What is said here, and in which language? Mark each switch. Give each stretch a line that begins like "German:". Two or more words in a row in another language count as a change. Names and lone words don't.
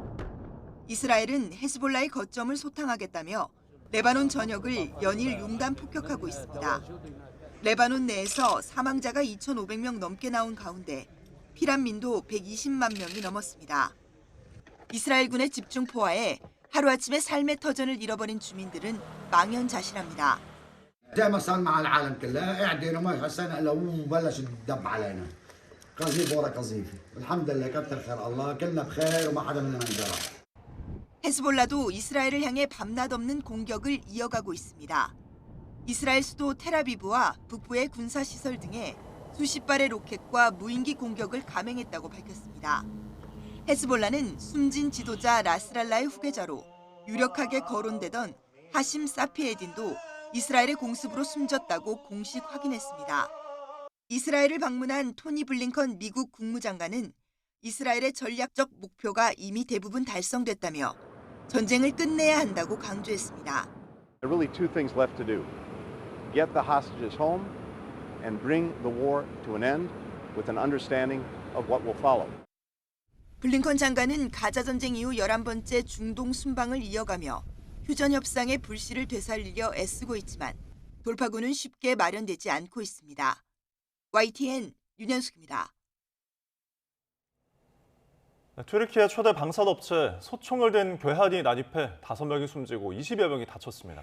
Korean: 이스라엘은 헤즈볼라의 거점을 소탕하겠다며 레바논 전역을 연일 융단 폭격하고 있습니다. 레바논 내에서 사망자가 2,500명 넘게 나온 가운데 피난민도 120만 명이 넘었습니다. 이스라엘군의 집중 포화에 하루아침에 삶의 터전을 잃어버린 주민들은 망연자실합니다.
Arabic: زي ما صار مع العالم كلها قعدنا ما حسينا الا وبلش الدب علينا قذيفه ورا قذيفه الحمد لله كتر خير الله كلنا بخير وما حدا مننا انجرح. 헤즈볼라도 이스라엘을 향해 밤낮 없는 공격을 이어가고 있습니다. 이스라엘 수도 텔아비브와 북부의 군사시설 등에 수십 발의 로켓과 무인기 공격을 감행했다고 밝혔습니다. 헤즈볼라는 숨진 지도자 나스랄라의 후계자로 유력하게 거론되던 하심 사피에딘도 이스라엘의 공습으로 숨졌다고 공식 확인했습니다. 이스라엘을 방문한 토니 블링컨 미국 국무장관은 이스라엘의 전략적 목표가 이미 대부분 달성됐다며 전쟁을 끝내야 한다고 강조했습니다.
English: There are really two things left to do. Get the hostages home and bring the war to an end with an understanding of what will follow.
Korean: 블링컨 장관은 가자 전쟁 이후 11번째 중동 순방을 이어가며 휴전 협상의 불씨를 되살리려 애쓰고 있지만 돌파구는 쉽게 마련되지 않고 있습니다. YTN 윤현숙입니다. 튀르키예 초대 방산업체 소총을 든 괴한이 난입해 5명이 숨지고 20여 명이 다쳤습니다.